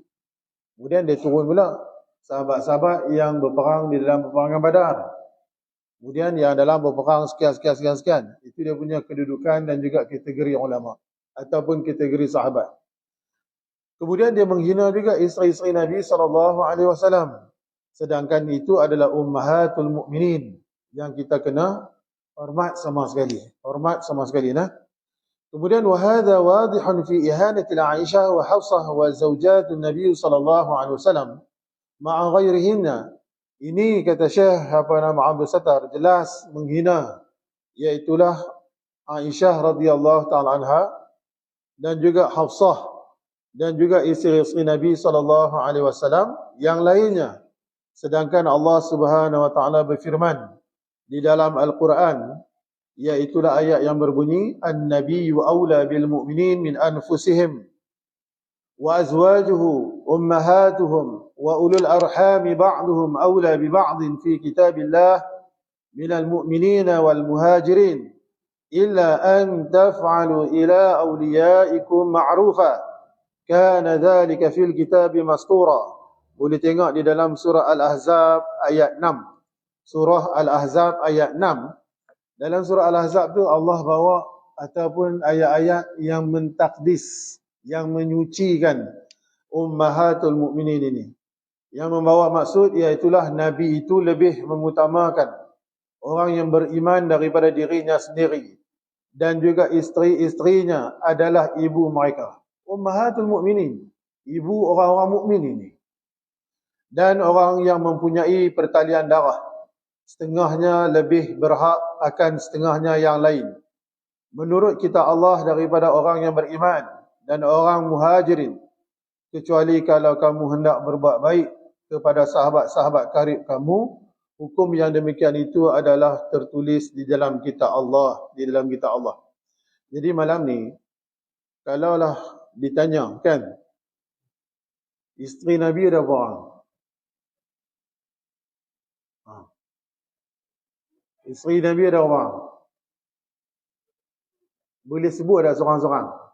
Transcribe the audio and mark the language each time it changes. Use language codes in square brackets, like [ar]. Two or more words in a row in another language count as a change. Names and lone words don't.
[ms] Kemudian dia turun pula sahabat-sahabat yang berperang di dalam peperangan Badar. Kemudian yang dalam berperang sekian. Itu dia punya kedudukan dan juga kategori ulama ataupun kategori sahabat. Kemudian dia menghina juga isteri-isteri Nabi SAW. Sedangkan itu adalah [ar] أمهات المؤمنين [ms] yang kita kena hormat sama sekali. Nah. [ar] Kemudian وهذا واضح في إهانة عائشة وحفصة وزوجات النبي صلى الله عليه وسلم مع غيرهن. [ms] Ini kata Syekh Abdul Sattar jelas menghina, iaitulah Aisyah [ar] رضي الله تعالى عنها [ms] dan juga Hafsah dan juga isteri-isteri Nabi [ar] صلى الله عليه وسلم [ms] yang lainnya. Sedangkan Allah Subhanahu wa taala berfirman di dalam Al-Quran, iaitulah ayat yang berbunyi [ar] النبي أولى بالمؤمنين من أنفسهم وأزواجه أمهاتهم وأولو الأرحام بعضهم أولى ببعض في كتاب الله من المؤمنين والمهاجرين إلا أن تفعلوا إلى أوليائكم معروفا كان ذلك في الكتاب مسطورا. [ms] Boleh tengok di dalam surah Al-Ahzab ayat 6. Surah Al-Ahzab ayat 6. Dalam surah Al-Ahzab tu Allah bawa ataupun ayat-ayat yang mentakdis, yang menyucikan [ar] أمهات المؤمنين [ms] ini. Yang membawa maksud iaitulah Nabi itu lebih mengutamakan orang yang beriman daripada dirinya sendiri. Dan juga isteri-isterinya adalah ibu mereka. [ar] أمهات المؤمنين, [ms] ibu orang-orang mukmin ini. Dan orang yang mempunyai pertalian darah, setengahnya lebih berhak akan setengahnya yang lain. Menurut kita Allah daripada orang yang beriman dan orang muhajirin, kecuali kalau kamu hendak berbuat baik kepada sahabat-sahabat karib kamu, hukum yang demikian itu adalah tertulis di dalam kitab Allah, di dalam kitab Allah. Jadi malam ni, kalaulah ditanya kan, isteri Nabi ada berapa orang? Isteri Nabi ada berapa orang? Boleh sebut ada seorang-seorang?